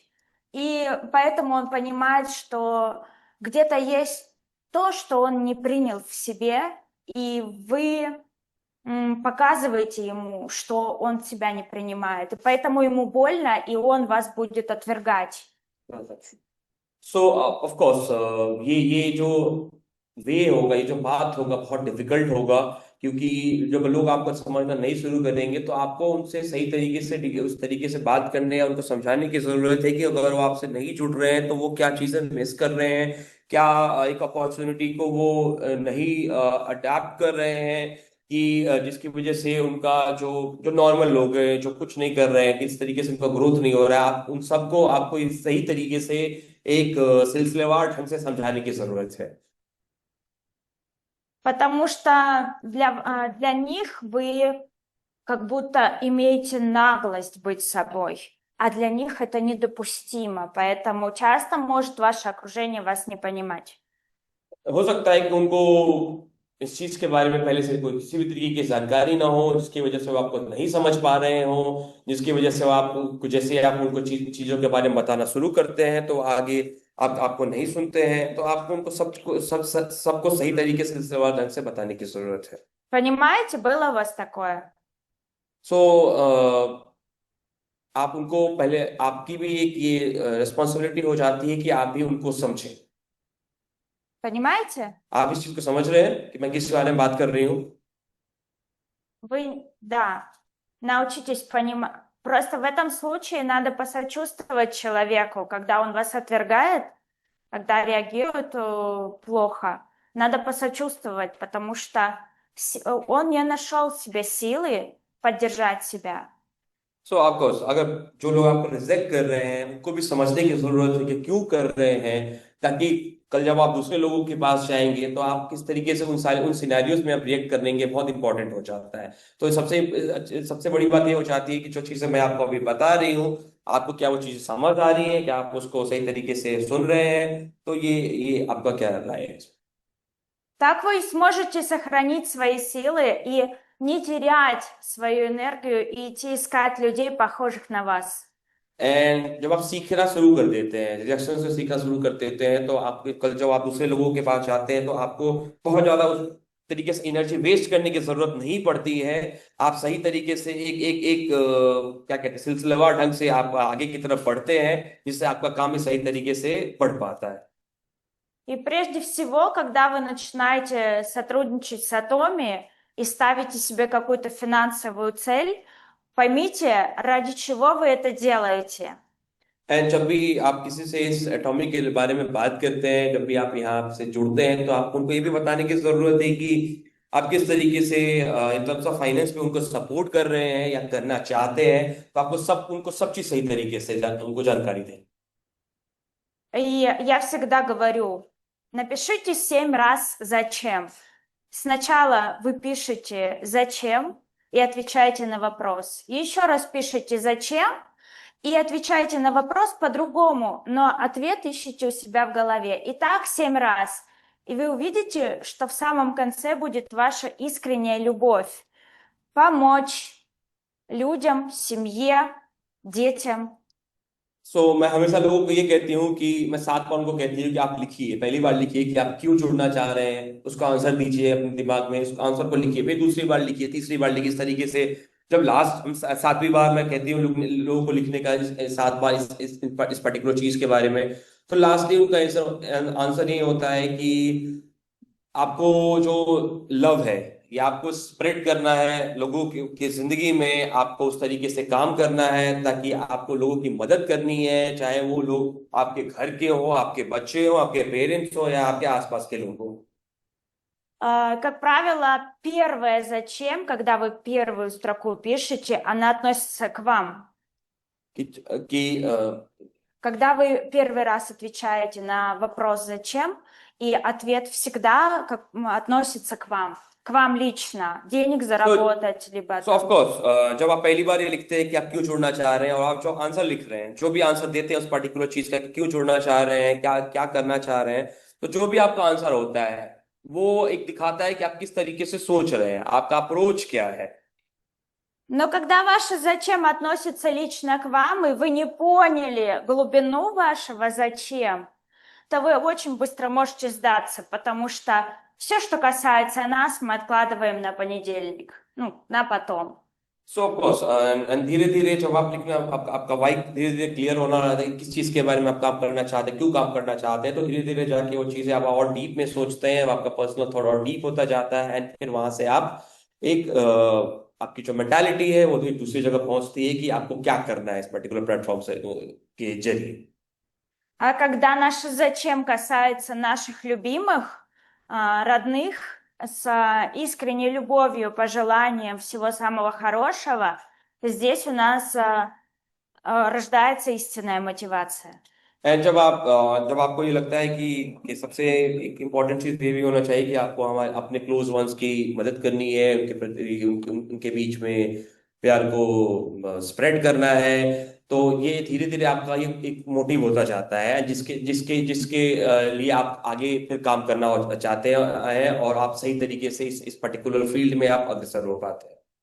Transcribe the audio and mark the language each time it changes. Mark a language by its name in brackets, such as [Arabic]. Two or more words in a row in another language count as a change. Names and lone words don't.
[Russian] И поэтому он понимает, что где-то есть то, что он не принял в себе, и вы показываете ему, что он себя не принимает. И поэтому ему больно, и он вас будет отвергать. [English] so of course [Hindi] ये जो वे होगा, ये जो बात होगा बहुत डिफिकल्ट होगा, क्योंकि जब लोग आपको समझना नहीं शुरू करेंगे तो आपको उनसे सही तरीके से उस तरीके से बात करने या उनको समझाने की जरूरत है कि अगर वो आपसे नहीं जुड़ रहे हैं तो वो क्या चीजें मिस कर रहे हैं, क्या एक अपॉर्चुनिटी को वो नहीं अडेप्ट कर रहे हैं कि जिसकी वजह से उनका जो जो नॉर्मल लोग हैं जो कुछ नहीं कर रहे हैं, किस तरीके से उनका ग्रोथ नहीं हो रहा है, आप उन सबको आपको इस सही तरीके से एक सिलसिलेवार ढंग से समझाने की जरूरत है। [Russian] Потому что для них вы как будто имеете наглость быть собой, а для них это недопустимо, поэтому часто может ваше окружение вас не понимать. [Hindi] हो सकता है कि उनको इस चीज के बारे में पहले से कोई किसी भी तरीके की जानकारी ना हो, जिसकी वजह से वो आपको नहीं समझ पा रहे हो, जिसकी वजह से आप जैसे आप उनको चीजों के बारे में बताना शुरू करते हैं तो आगे आपको नहीं सुनते हैं, तो आपको उनको सबको सही तरीके से सिलसिलेवार ढंग से बताने की जरूरत है। [Russian] Понимаете, было у вас такое? [Hindi] सो आप उनको पहले, आपकी भी एक ये रिस्पॉन्सिबिलिटी हो जाती है कि आप भी उनको समझें। [Russian] Понимаете? [Hindi] आप इस चीज को समझ रहे हैं कि मैं किस बारे में बात कर रही हूँ? [Russian] Вы, да, научитесь понимать. Просто в этом случае надо посочувствовать человеку, когда он вас отвергает, когда реагирует плохо. Надо посочувствовать, потому что он не нашел в себе силы поддержать себя. [English] so of course, [Hindi] अगर जो लोग आपको रिजेक्ट कर रहे हैं उनको भी समझने की जरूरत है कि क्यों कर रहे हैं, ताकि कल जब आप दूसरे लोगों के पास जाएंगे तो आप किस तरीके से उन सिनेरियोज में आप रिएक्ट करेंगे, बहुत इंपॉर्टेंट हो जाता है। तो सबसे सबसे बड़ी बात ये हो जाती है कि जो चीजें मैं आपको अभी बता रही हूँ, आपको क्या वो चीजें समझ आ रही है, क्या आप उसको सही तरीके से सुन रहे हैं? तो ये आपका क्या राय है? [Russian] Так вы сможете сохранить свои силы и не терять свою энергию и идти искать людей, похожих на вас. [Hindi] एंड जब आप सीखना शुरू कर देते हैं, रिजेक्शन से सीखना शुरू कर देते हैं, तो आपके कल जब आप दूसरे लोगों के पास जाते हैं तो आपको बहुत ज्यादा उस तरीके से [English] energy waste [Hindi] करने की जरूरत नहीं पड़ती है। आप सही तरीके से एक एक एक क्या कहते हैं, सिलसिलेवार ढंग से आप आगे की तरफ बढ़ते हैं, जिससे आपका काम भी सही तरीके से बढ़ पाता है। [Russian] И прежде всего, когда вы начинаете сотрудничать с Atomi и ставите себе какую-то финансовую цель, поймите, ради чего вы это делаете. [Hindi] एंड जब भी आप किसी से इस एटॉमिक के बारे में बात करते हैं, जब भी आप यहाँ से जुड़ते हैं, तो आपको उनको ये भी बताने की जरूरत है कि आप किस तरीके से [English] in terms of finance [Hindi] में उनको सपोर्ट कर रहे हैं या करना चाहते हैं। तो आपको उनको सब चीज सही तरीके से उनको जानकारी दें। [Russian] И я всегда говорю, напишите 7 раз «зачем». Сначала вы пишете «зачем» и отвечаете на вопрос. И еще раз пишите «зачем» и отвечаете на вопрос по-другому, но ответ ищите у себя в голове. И так 7 раз. И вы увидите, что в самом конце будет ваша искренняя любовь. Помочь людям, семье, детям. [Hindi] मैं हमेशा लोगों को ये कहती हूँ कि मैं 7 बार उनको कहती हूँ कि आप लिखिए, पहली बार लिखिए कि आप क्यों जुड़ना चाह रहे हैं, उसका आंसर दीजिए अपने दिमाग में, उस आंसर को लिखिए, फिर दूसरी बार लिखिए, तीसरी बार लिखिए, इस तरीके से। जब लास्ट 7वीं बार मैं कहती हूँ लोगों को लिखने का 7 बार इस पर्टिकुलर चीज के बारे में, तो लास्टली उनका आंसर ये होता है कि आपको जो लव है ये आपको स्प्रेड करना है लोगों की जिंदगी में, आपको उस तरीके से काम करना है ताकि आपको लोगों की मदद करनी है, चाहे वो लोग आपके घर के हो, आपके बच्चे हो, आपके पेरेंट्स हो, या आपके आसपास के लोग हो। [Russian] Как правило, первое «зачем», когда вы первую строку пишете, она относится к вам. [Hindi] कि [Russian] Когда вы первый раз отвечаете на вопрос «зачем», и ответ всегда относится к вам лично. Денег заработать, либо [English] so of [Russian] там... [Hindi] कोर्स, जब आप पहली बार ये लिखते हैं कि आप क्यों जुड़ना चाह रहे हैं, और आप जो आंसर लिख रहे हैं, जो भी आंसर देते हैं उस पर्टिकुलर चीज का कि क्यों जुड़ना चाह रहे हैं, क्या क्या करना चाह रहे हैं, तो जो भी आपका आंसर होता है वो एक दिखाता है कि आप किस तरीके से सोच रहे हैं, आपका अप्रोच क्या है। [Russian] Но когда ваше «зачем» относится лично к вам, и вы не поняли глубину вашего «зачем», то вы очень быстро можете сдаться, потому что все, что касается нас, мы откладываем на понедельник, на потом. [English] so of course, and [Hindi] धीरे धीरे जब आप लिखना, आपका वाई धीरे धीरे क्लियर होना रहता है कि किस चीज के बारे में आप काम करना चाहते हैं, क्यों काम करना चाहते हैं, तो धीरे धीरे जाके वो चीजें आप और डीप में सोचते हैं, आपका पर्सनल थोड़ा और डीप होता जाता है, एंड फिर वहां से आप एक आपकी जो मेंटालिटी है वो एक दूसरी जगह पहुंचती है कि आपको क्या करना है इस [English] particular platform [Hindi] से के जरिए। [Russian] А когда наше «зачем» касается наших любимых, родных, с искренней любовью, пожеланием всего самого хорошего, здесь у нас рождается истинная мотивация. [Hindi] एंड जब आपको ये लगता है कि सबसे एक इम्पॉर्टेंट चीज ये भी होना चाहिए कि आपको हमारे अपने [English] close ones [Hindi] की मदद करनी है, उनके प्रति उनके बीच में प्यार को स्प्रेड करना है, तो ये धीरे धीरे आपका ये एक मोटिव होता जाता है, जिसके जिसके जिसके लिए आप आगे फिर काम करना चाहते हैं, और आप सही तरीके से इस [English] particular field [Hindi] में आप अग्रसर हो पाते हैं।